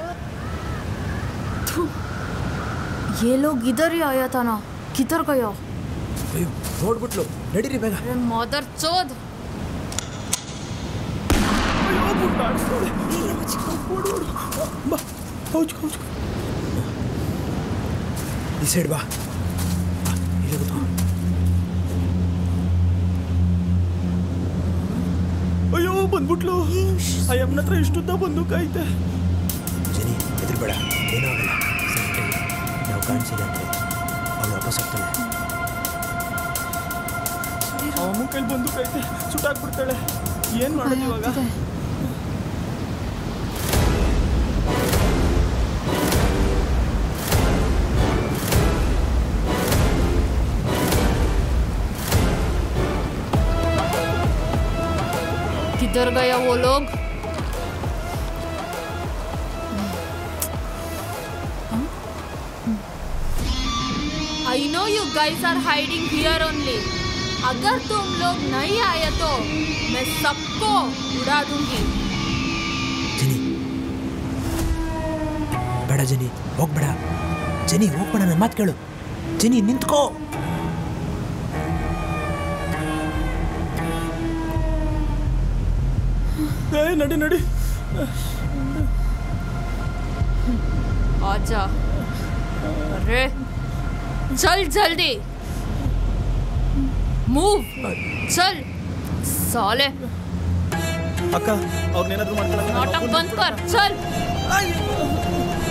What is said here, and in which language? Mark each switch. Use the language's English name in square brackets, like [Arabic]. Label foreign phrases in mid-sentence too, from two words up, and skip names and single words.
[Hindi] ये लोग इधर ही आया था ना, किधर गया? [Kannada] ನೋಡ್ಬಿಟ್ಲು, ನಡೀರಿ ಬೇಗ. [Hindi] अरे मदर चोद. [Kannada] ಈ ಸೈಡ್ ಬಾ. ಅಯ್ಯೋ ಬಂದ್ಬಿಟ್ಲು. ಅಯ್ಯಮ್ಮನ ಹತ್ರ ಇಷ್ಟುದ್ದ ಬಂದೂಕ ಐತೆ. ಜನಿ ಹೆದರ್ಬೇಡ, ಏನೂ ಆಗಲ್ಲ. ನಾವು ಕಾಣಿಸಿಲ್ಲ ಅಂದರೆ ಅವಳು ವಾಪಸ್ ಹೋಗ್ತಾಳೆ. ಅವನ ಕೈಲಿ ಬಂದೂಕ ಐತೆ, ಸುಟ್ಟಾಕ್ಬಿಡ್ತಾಳೆ. ಏನು ಮಾಡೋದು ಇವಾಗ? [Hindi] किधर गया वो लोग? [English] I know you guys are hiding here only. [Hindi] अगर तुम लोग नहीं आए तो मैं सबको उड़ा दूंगी. [Kannada] ಜನಿ ಬೇಡ, ಜನಿ ಹೋಗ್ಬೇಡ. ಜನಿ ಹೋಗ್ಬೇಡ, ನನ್ನ ಮಾತು ಕೇಳು. ಜನಿ ನಿಂತ್ಕೋ. ನಡಿ ನಡಿ. [Hindi] आजा. अरे चल जल्दी. मूव. चल साले. [Kannada] ಅಕ್ಕ ಅವ್ರನ್ನೇನಾದ್ರೂ ಮಾಡ್ಕೊಳ್ಳೋಣ. [Hindi] नाटक बंद कर. चल.